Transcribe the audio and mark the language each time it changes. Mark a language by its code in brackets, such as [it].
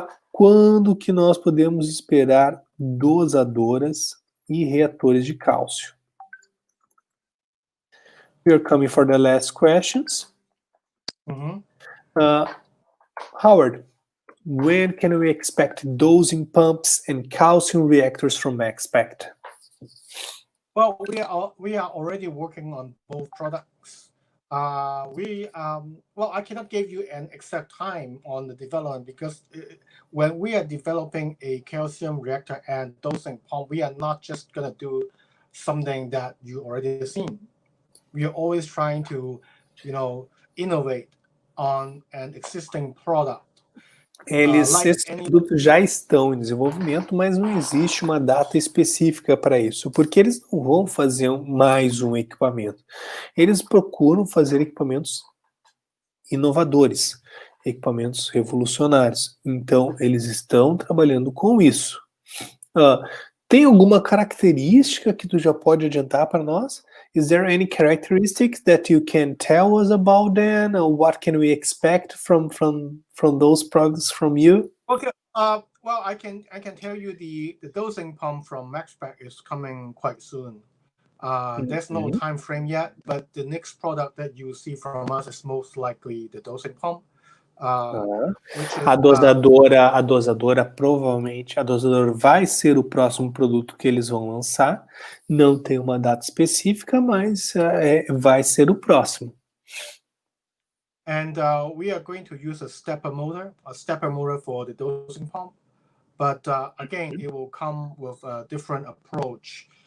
[pt] Quando que nós podemos esperar dosadoras e reatores de cálcio? [en] We are coming for the last questions. Howard, when can we expect dosing pumps and calcium reactors from Maxspect? Well, we are already working on both products. I cannot give you an exact time on the development, because when we are developing a calcium reactor and dosing pump, we are not just gonna do something that you already seen. We are always trying to, innovate on an existing product. [pt] Esses produtos já estão em desenvolvimento, mas não existe uma data específica para isso, porque eles não vão fazer mais um equipamento. Eles procuram fazer equipamentos inovadores, equipamentos revolucionários. Então, eles estão trabalhando com isso. Tem alguma característica que tu já pode adiantar para nós? [en] Is there any characteristics that you can tell us about them, or what can we expect from those products from you? Okay. Well, I can tell you the dosing pump from Maxspect is coming quite soon. There's no time frame yet, but the next product that you see from us is most likely the dosing pump. [pt] A dosadora provavelmente, a dosadora vai ser o próximo produto que eles vão lançar. Não tem uma data específica, mas vai ser o próximo. [en] And we are going to use a stepper motor for the dosing pump. But again, it will come with a different approach.